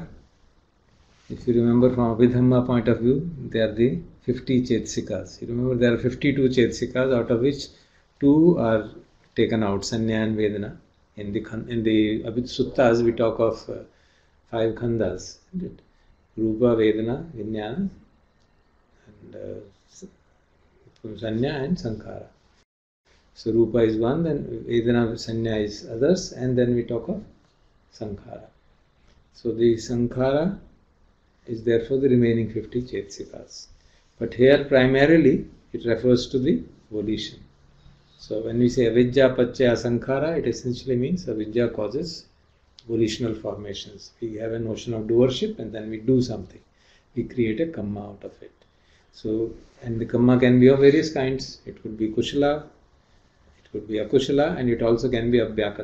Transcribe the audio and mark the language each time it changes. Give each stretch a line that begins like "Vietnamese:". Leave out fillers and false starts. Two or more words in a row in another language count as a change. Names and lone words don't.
English: If you remember from Abhidhamma point of view, they are the 50 chetsikas. You remember there are 52 chetsikas, out of which 2 are taken out, sanya and vedana. In the suttas, we talk of 5 khandas, isn't it?
Pali: Rupa, Vedana, Vijnana, and sanya and sankhara.
English: So Rupa is one, then Vedana, sanya is others, and then we talk of sankhara. So the sankhara is therefore the remaining 50 chetsikas. But here primarily it refers to the volition. So when we say
Pali: avidya paccaya sankhara,
English: it essentially means avidya causes volitional formations. We have a notion of doership and then we do something. We create a kamma out of it. So, and the kamma can be of various kinds. It could be kushala, it could be akushala, and it also can be abhyakata.